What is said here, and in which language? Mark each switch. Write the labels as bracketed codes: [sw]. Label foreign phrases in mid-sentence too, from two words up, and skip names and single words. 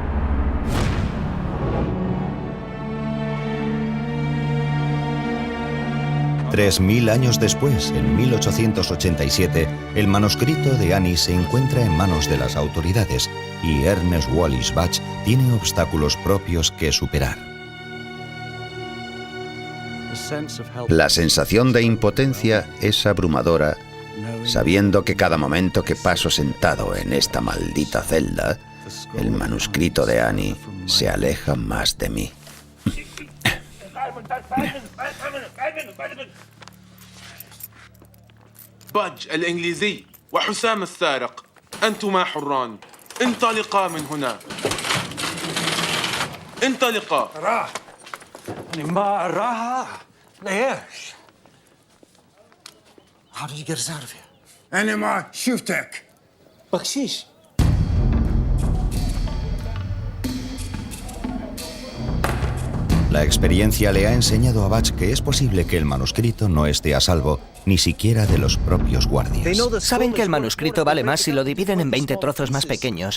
[es] Tres 3000 años después, en 1887, el manuscrito de Annie se encuentra en manos de las autoridades y Ernest Wallis Bach tiene obstáculos propios que superar. La sensación de impotencia es abrumadora sabiendo que cada momento que paso sentado en esta maldita celda, el manuscrito de Annie se aleja más de mí. [ar] باج الإنجليزي وحسام السارق أنتما حران انطلقا من هنا انطلقا راح ما راح ليش [en] How did you get us out of here? [ar] أنا ما شفتك بخشيش [es] La experiencia le ha enseñado a Butch que es posible que el manuscrito no esté a salvo ni siquiera de los propios guardias. Saben que el manuscrito vale más si lo dividen en 20 trozos más pequeños.